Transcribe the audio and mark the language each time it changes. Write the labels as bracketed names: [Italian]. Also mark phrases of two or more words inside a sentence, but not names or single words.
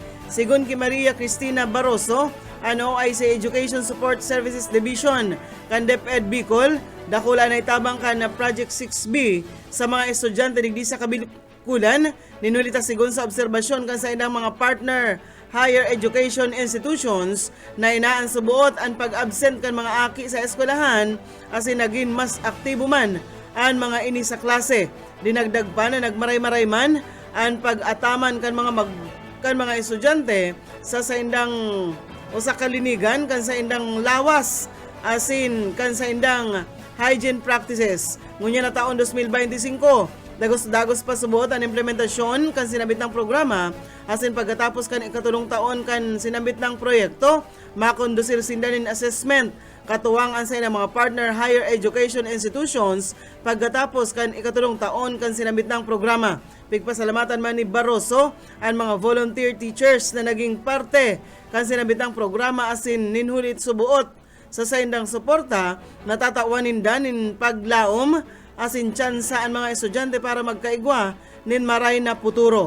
[Bikol] Sigon ki Maria Cristina Barroso, OIC Education Support Services Division kan DepEd Bicol, dakula na itabang kan na Project 6B sa mga estudyante digdi sa Kulan, ninulita sigon sa obserbasyon kan sa ilang mga [English] partner higher education institutions [Bikol] na inaan subuot ang pag-absent kan mga aki sa eskwelahan asin naging mas aktibo man ang mga ini sa klase. Dinagdag pa na nagmaray-maray man ang pag-ataman kan mga estudyante sa indang o sa kalinigan kan sa indang lawas asin kan sa indang [English] hygiene practices. [Bikol] Ngunya na taon 2025, dagos pa subot ang implementasyon kan sinabit ng programa asin pagkatapos kan ikatulong taon kan sinabit ng proyekto, makondusir sindanin assessment katuwang ang sa ilang mga [English] partner higher education institutions [Bikol] pagkatapos kan ikatulong taon kan sinabit ng programa. Pigpasalamatan man ni Barroso ang mga [English] volunteer teachers [Bikol] na naging parte kan sinabit ng programa asin ninhulit subuot sa saindang suporta, natatawanin danin paglaom asin tsansa ang mga estudyante para magkaigwa nin maray na puturo.